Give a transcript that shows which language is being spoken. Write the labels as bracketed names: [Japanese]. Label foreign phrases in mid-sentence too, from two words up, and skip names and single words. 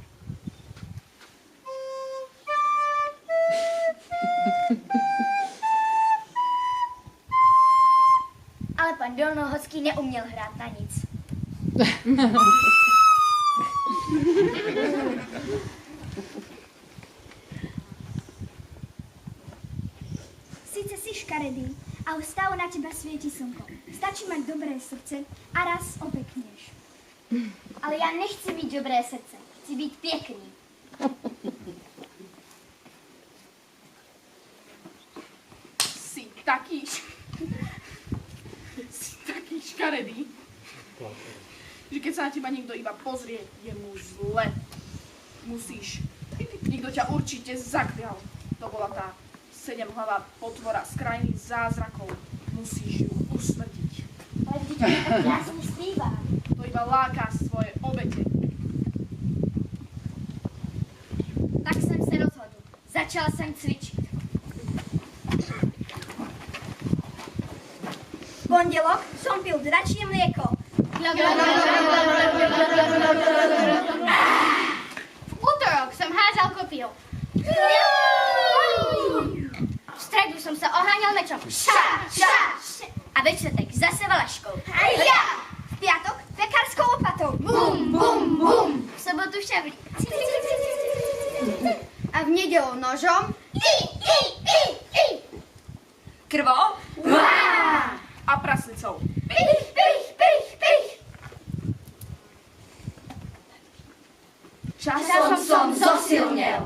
[Czech] Ale pan Dolnolohodský neuměl hrát na nic. [Slovak] Sice si škaredý, ale stále na teba svieti slnko. Stačí mať dobré srdce a raz opekneš. [Czech] Ale já nechci mít dobré srdce. Chci být pěkný. [Slovak] Si taký škaredý, že keď sa na teba niekto iba pozrie, je mu zle. Musíš. Niekto ťa určite zaklial. To bola tá 7-hlavá potvora z krajiny zázrakov. Musíš ju usmrtiť. [Czech] Ale vždyť to tak krásne zpívá. [Slovak] To iba láká svoje obete. [Czech] Tak jsem se rozhodl. Začal jsem cvičit. [Slovak] V pondelok som pil dračie mlieko. [Czech] V útorok jsem házal kopího. V středu jsem se oháněl mečom. A ve čtvrtek zase valaškou. [Slovak] V piatok pekárskou lopatou. [Czech] Bum, bum, bum. V sobotu šavlí. A v nedělu nožom. [Slovak] Krvou? A praslicou. Časom som zosilnil.